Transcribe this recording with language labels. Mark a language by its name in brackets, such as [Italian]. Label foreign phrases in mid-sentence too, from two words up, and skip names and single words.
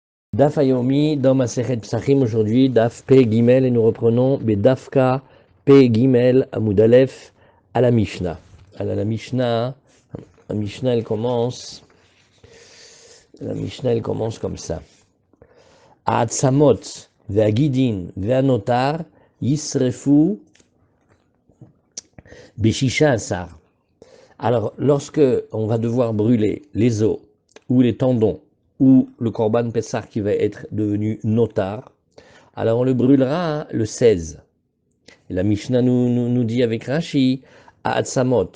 [Hebrew] דף היומי [French] dans Masechet Psachim aujourd'hui, [Hebrew] דף פ"ג, [French] et nous reprenons [Hebrew] בדף פ"ג עמוד א [French] à la Mishnah. Alors la Mishnah elle commence comme ça. [Hebrew] העצמות והגידים והנותר ישרפו בששה עשר. [French] Alors lorsque on va devoir brûler les os ou les tendons ou le [Hebrew] קרבן פסח [French] qui va être devenu notar, alors on le brûlera le 16. Et la Mishnah nous dit avec Rashi, à Hatzamot.